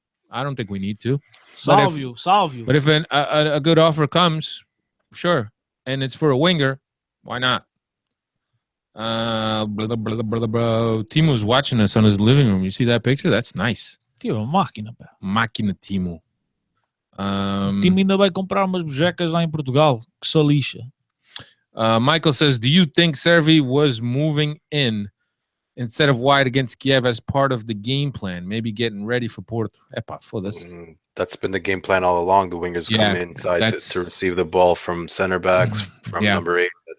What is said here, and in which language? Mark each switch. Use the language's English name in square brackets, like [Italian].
[English] I don't think we need to. Solve you. But if a good offer comes, sure, and it's for a winger, why not? Timu's watching us on his living room. You see that picture? That's nice. [Portuguese] Tio, máquina, pá. Máquina Timo. Timo ainda vai comprar umas bujecas lá em Portugal. Que só lixa. [English] Michael says, do you think Servi was moving in instead of wide against Kiev as part of the game plan? Maybe getting ready for Porto. That's been the game plan all along. The wingers come inside to receive the ball from center backs, from number 8.